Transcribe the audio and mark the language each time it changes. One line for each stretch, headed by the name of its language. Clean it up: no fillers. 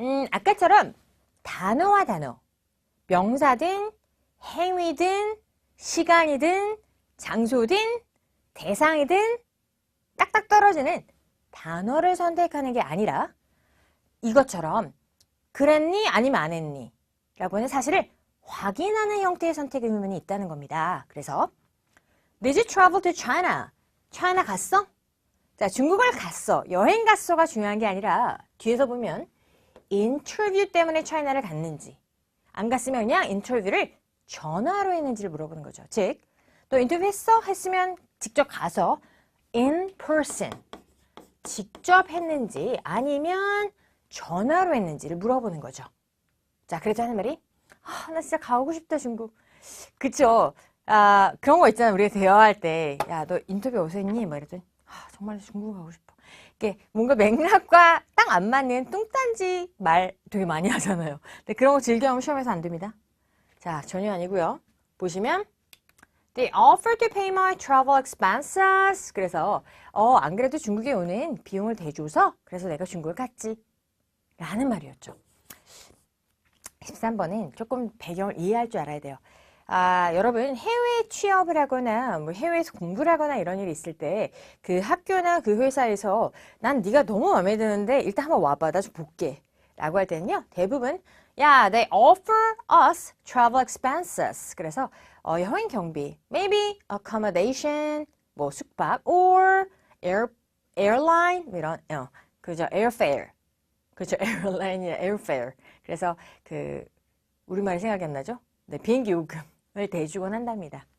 Korean: 아까처럼 단어와 단어, 명사든 행위든 시간이든 장소든 대상이든 딱딱 떨어지는 단어를 선택하는 게 아니라 이것처럼 그랬니 아니면 안 했니 라고 하는 사실을 확인하는 형태의 선택 의문이 있다는 겁니다. 그래서
English: Did you travel to China?
Korean: China 갔어? 자, 중국을 갔어. 여행 갔어가 중요한 게 아니라 뒤에서 보면 인터뷰 때문에 China를 갔는지 안 갔으면 그냥 인터뷰를 전화로 했는지를 물어보는 거죠. 즉, 너 인터뷰 했어? 했으면 직접 가서
English: in person
Korean: 직접 했는지 아니면 전화로 했는지를 물어보는 거죠. 자, 그래서 하는 말이 나 진짜 가고 싶다 중국. 그쵸? 그런 거 있잖아. 우리가 대화할 때 야, 너 인터뷰 어디서 했니? 막 이랬더니 정말 중국 가고 싶어. 이게 뭔가 맥락과 딱 안 맞는 뚱딴지 말 되게 많이 하잖아요. 근데 그런 거 즐겨하면 시험에서 안 됩니다. 자, 전혀 아니고요.
English: 보시면 They offered to pay my travel expenses.
Korean: 그래서 안 그래도 중국에 오는 비용을 대줘서 그래서 내가 중국을 갔지. 라는 말이었죠. 13번은 조금 배경을 이해할 줄 알아야 돼요. 여러분 해외 취업을 하거나 뭐 해외에서 공부를 하거나 이런 일이 있을 때 그 학교나 그 회사에서 난 네가 너무 마음에 드는데 일단 한번 와봐. 나 좀 볼게. 라고 할 때는요.
English: 대부분 they offer us travel expenses.
Korean: 그래서 여행 경비,
English: maybe accommodation,
Korean: 뭐 숙박,
English: or airline
Korean: 이런 그죠 airfare. 그죠 airline이나 airfare. 그래서 그 우리말이 생각이 안 나죠? 네, 비행기 요금을 대주곤 한답니다.